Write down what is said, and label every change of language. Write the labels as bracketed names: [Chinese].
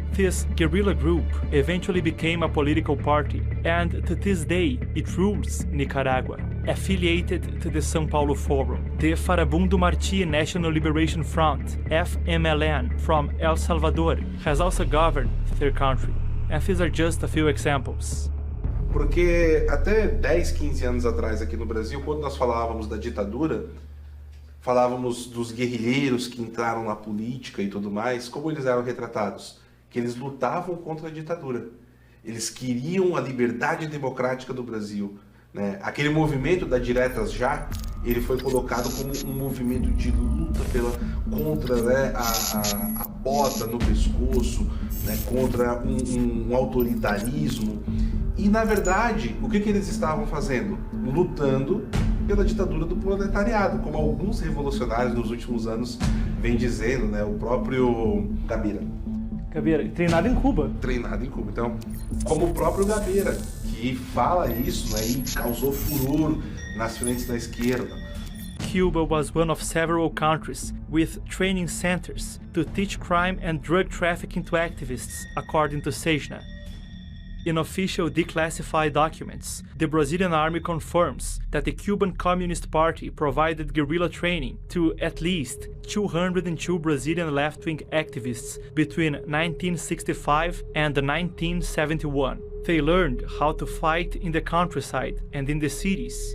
[English] This guerrilla group eventually became a political party, and to this day, it rules Nicaragua, affiliated to the São Paulo Forum. The Farabundo Martí National Liberation Front, FMLN, from El Salvador, has also governed their country. And these are just a few examples. [Portuguese] Porque até 10, 15 anos atrás aqui no Brasil, quando nós falávamos da ditadura, falávamos dos guerrilheiros que entraram na política e tudo mais, como eles eram retratados? Que eles lutavam contra a ditadura. Eles queriam a liberdade democrática do Brasil, né? Aquele movimento da Diretas Já, ele foi colocado como um movimento de luta contra, né, a bota no pescoço, né, contra um autoritarismo. E, na verdade, o que eles estavam fazendo? Lutando pela ditadura do proletariado, como alguns revolucionários nos últimos anos vêm dizendo, né? O próprio Gabeira. Gabeira, treinado em Cuba. Treinado em Cuba. Então, como o próprio Gabeira, que fala isso, né? E causou furor nas frentes da esquerda. [English] Cuba was one of several countries with training centers to teach crime and drug trafficking to activists, according to Sejna. In official declassified documents, the Brazilian army confirms that the Cuban Communist Party provided guerrilla training to at least 202 Brazilian left-wing activists between 1965 and 1971. They learned how to fight in the countryside and in the cities,